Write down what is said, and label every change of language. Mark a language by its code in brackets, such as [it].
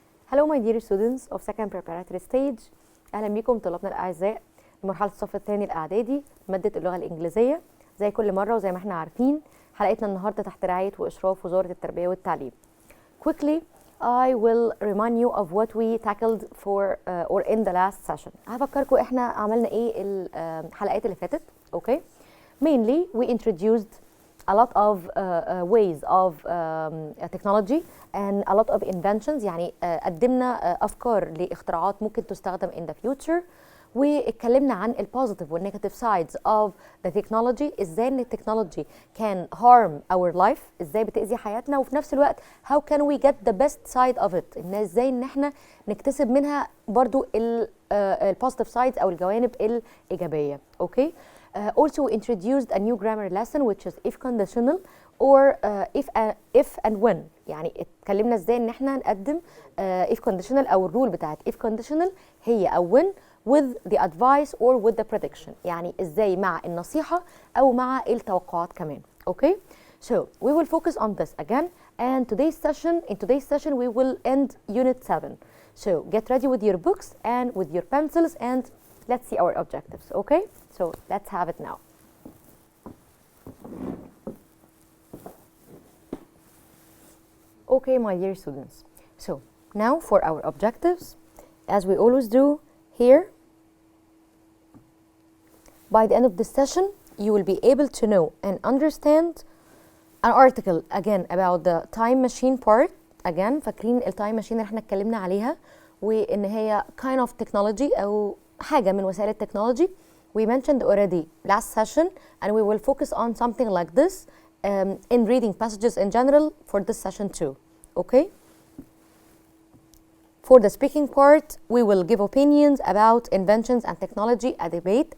[en] Hello my dear students of second preparatory stage. [ar] أهلا بكم طلابنا الأعزاء مرحلة الصف الثاني الإعدادي مادة اللغة الإنجليزية. زي كل مرة وزي ما احنا عارفين حلقتنا النهاردة تحت رعاية وإشراف وزارة التربية والتعليم. [en] Quickly I will remind you of what we tackled for or in the last session. [ar] هفكركم احنا عملنا ايه الحلقات اللي فاتت. Okay. [en] Mainly we introduced a lot of ways of technology and a lot of inventions. [ar] يعني قدمنا أفكار لاختراعات ممكن تستخدم in the future. [en] واتكلمنا عن ال positive وال negative sides of the technology. [ar] ازاي ان التكنولوجي can harm our life، ازاي بتأذي حياتنا، وفي نفس الوقت how can we get the best side of it، ان ازاي ان احنا نكتسب منها برضو ال positive sides او الجوانب الإيجابية. اوكي. [en] Also introduced a new grammar lesson which is if conditional or if and when. [ar] يعني اتكلمنا ازاي ان احنا نقدم if conditional او الرول بتاعت if conditional هي او when with the advice or with the prediction. يعني ازاي مع النصيحة او مع التوقعات كمان. [en] Okay. So we will focus on this again, and in today's session we will end unit 7. So get ready with your books and with your pencils and let's see our objectives. Okay. So let's have it now. Okay, my dear students. So now for our objectives, as we always do here, by the end of this session, you will be able to know and understand an article again about the time machine part. [ar] Again, فاكرين التايم ماشين اللي احنا اتكلمنا عليها وان هي kind of technology او حاجة من وسائل التكنولوجي. [en] We mentioned already last session, and we will focus on something like this in reading passages in general for this session too. Okay. For the speaking part, we will give opinions about inventions and technology, a debate.